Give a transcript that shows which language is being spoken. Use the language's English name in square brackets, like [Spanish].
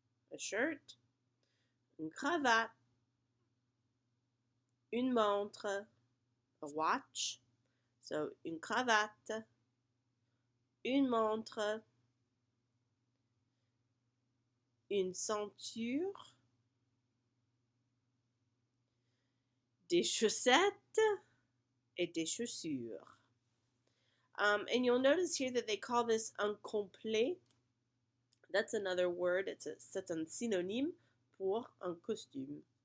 [English] A shirt, [French] une cravate, une montre, [English] a watch, so [French] une cravate, une montre, une ceinture, des chaussettes, et des chaussures. [English] And you'll notice here that they call this un complet. That's another word. [French] C'est un synonyme pour un costume.